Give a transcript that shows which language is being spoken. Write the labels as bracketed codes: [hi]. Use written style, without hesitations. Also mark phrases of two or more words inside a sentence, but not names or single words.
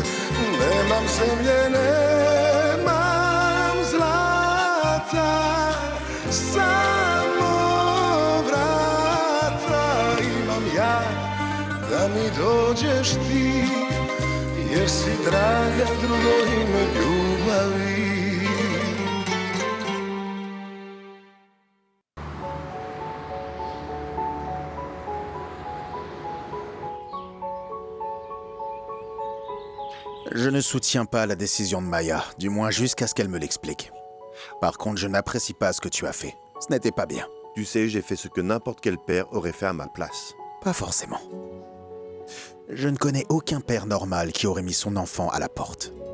[hr] Nemam zemlje, nemam zlata, samo vrata imam ja, da mi dođeš ti, jer si draga drugo ime ljubavi. [fr] Je ne soutiens pas la décision de Maya, du moins jusqu'à ce qu'elle me l'explique. Par contre, je n'apprécie pas ce que tu as fait. Ce n'était pas bien. Tu sais, j'ai fait ce que n'importe quel père aurait fait à ma place. Pas forcément. Je ne connais aucun père normal qui aurait mis son enfant à la porte.